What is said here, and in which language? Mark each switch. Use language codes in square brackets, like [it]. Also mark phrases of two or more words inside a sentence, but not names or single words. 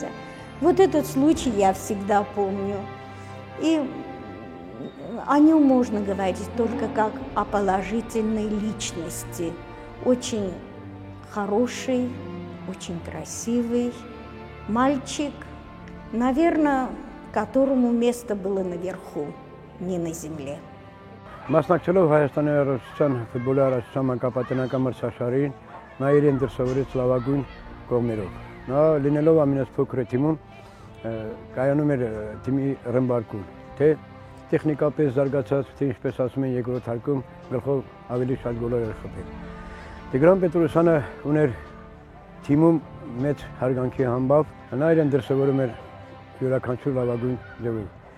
[ru] Вот этот случай я всегда помню. И о нем можно говорить только как о положительной личности. Очень хороший, очень красивый мальчик, наверное, которому место было наверху, не на земле. [hy] Մասնակցելով Հայաստանի Հանրապետության ֆուտբոլի առաջին մանկապատանեկան մրցաշարին, նա իրեն դրսևորեց լավագույն կողմերով։ Նա լինելով ամենափոքր թիմում, կայանում էր թիմի ռմբարկում։ թե տեխնիկապես զարգացած, թե ինչպես ասում են երկրորդ հարկում գլխով ավելի շատ գոլեր էր խփել։ Տիգրան Պետրոսյանը ուներ թիմում մեծ հարգանքի համբավ, նա իրեն դրսևորում էր յուրաքանչյուր լավագույն ձևով։